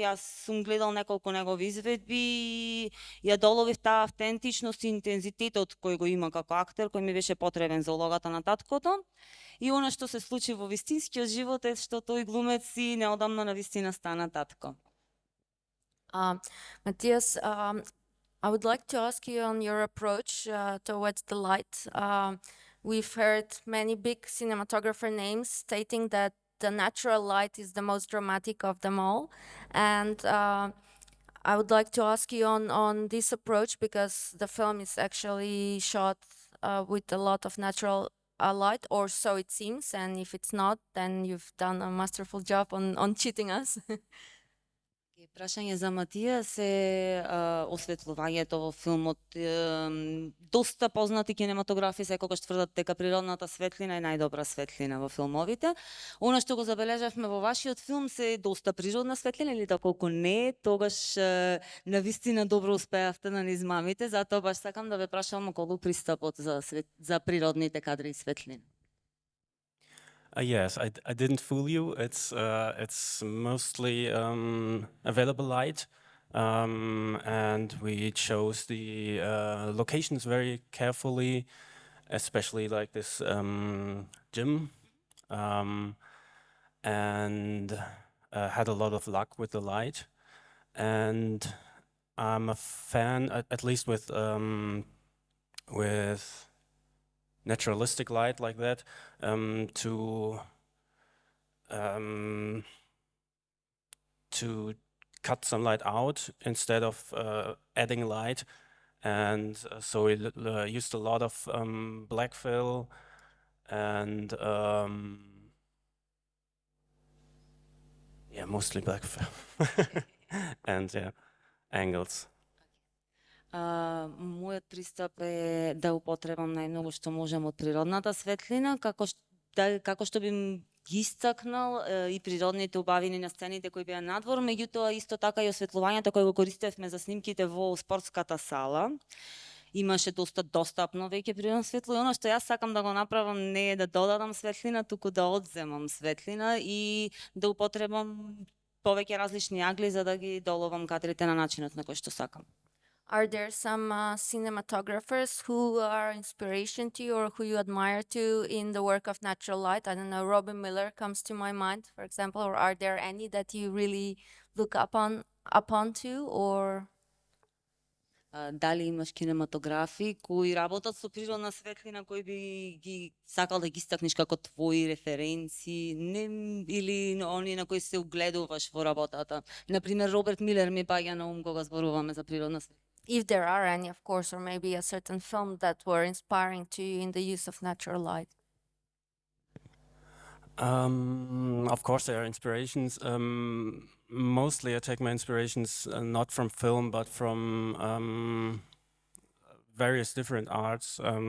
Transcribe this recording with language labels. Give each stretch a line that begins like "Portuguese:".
Macedonian: Јас сум гледал неколку негови изведби и ја доловив таа автентичност и интензитетот кој го има како актер, кој ми беше потребен за улогата на таткото. И она што се случи во вистинскиот живот е што тој глумец и неодамна на вистина стана татко.
English: Matthias, I would like to ask you on your approach towards the light. We've heard many big cinematographer names stating that the natural light is the most dramatic of them all. And I would like to ask you on this approach, because the film is actually shot with a lot of natural light, or so it seems. And if it's not, then you've done a masterful job on cheating us.
Macedonian: Прашање за Матија се осветлувањето во филмот. Доста познати кинематографи секогаш тврдат дека природната светлина е најдобра светлина во филмовите. Она што го забележавме во вашиот филм се доста природна светлина, или доколку не, тогаш навистина добро успеавте да не измамите, затоа баш сакам да ве прашам околу пристапот за природните кадри и светлина.
English: Yes, I didn't fool you. It's mostly available light, and we chose the locations very carefully, especially like this gym, and had a lot of luck with the light. And I'm a fan, at least with naturalistic light like that, to cut some light out instead of adding light, and so we used a lot of black fill and yeah, mostly black fill and yeah, angles.
Macedonian: Мојот пристап е да употребам најмногу што можем од природната светлина, како што би ги истакнал и природните убавини на сцените кои беа надвор, меѓутоа исто така и осветлувањето кое го користевме за снимките во спортската сала. Имаше доста достапно веќе природно светло, и оно што јас сакам да го направам не е да додадам светлина, туку да одземам светлина и да употребам повеќе различни агли за да ги доловам кадрите на начинот на кој што сакам.
English: Are there some cinematographers who are inspiration to you or who you admire to in the work of natural light? I don't know, Robin Miller comes to my mind, for example, or are there any that you really look upon to, or?
Macedonian: Дали имаш кинематографи кои работат со природна светлина, кои би ги сакал да ги истакнеш како твои референции, или оние на кои се угледуваш во работата? Например, Роберт Милер ми паѓа на ум кога зборуваме за природна светлина.
English: If there are any, of course, or maybe a certain film that were inspiring to you in the use of natural light. Of course, there are inspirations. Mostly, I take my inspirations not from film, but from various different arts.